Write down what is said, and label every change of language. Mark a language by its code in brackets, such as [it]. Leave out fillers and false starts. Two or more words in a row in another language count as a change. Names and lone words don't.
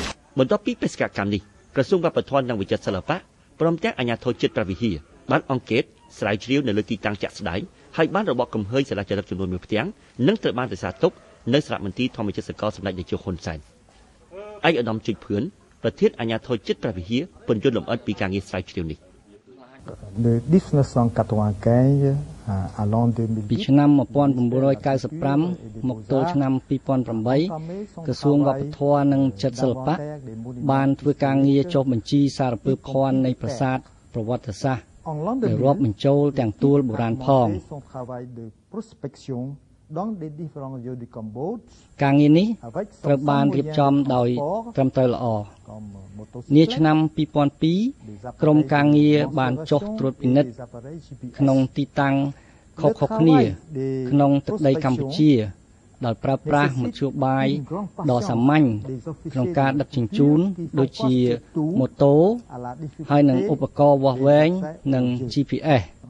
[km] បន្ទាប់ពីបេសកកម្មនេះក្រសួងវប្បធម៌និងវិចិត្រសិល្បៈព្រមទាំងអាជ្ញាធរជាតិព្រះវិហារបានអង្កេតស្រាវជ្រាវនៅលើទីតាំងជាក់ស្ដែងហើយបានរបបកំហើញសាលាចរិតចំនួន1ផ្ទាំងនិងត្រូវបានរក្សាទុកនៅសារមន្ទីរធម្មជាតិសកលសម្ដេចនាយកហ៊ុនសែនឯកឧត្តមជុចភឿនប្រធានអាជ្ញាធរជាតិព្រះវិហារពន្យល់លម្អិតពីការងារស្រាវជ្រាវនេះ [fr] de 1995 à l'an 2000 [km] ពីឆ្នាំ1995មកទល់ឆ្នាំ2008ក្រសួងវប្បធម៌និងចិត្តសិល្បៈបានធ្វើការងារចុះបញ្ជីសារពើភ័ណ្ឌនៃប្រាសាទប្រវត្តិសាស្ត្រដែលរាប់បញ្ចូលទាំងទួលបុរាណផង ការងារនេះត្រូវបានរៀបចំដោយត្រឹមត្រូវល្អនាឆ្នាំ2002ក្រុមការងារបានចុះត្រួតពិនិត្យក្នុងទីតាំងខុសៗគ្នាក្នុងទឹកដីកម្ពុជាដោយប្រើប្រាស់មធ្យោបាយដ៏សាមញ្ញក្នុងការដឹកជញ្ជូនដូចជាម៉ូតូហើយនិងឧបករណ៍វាស់វែងនិង GPS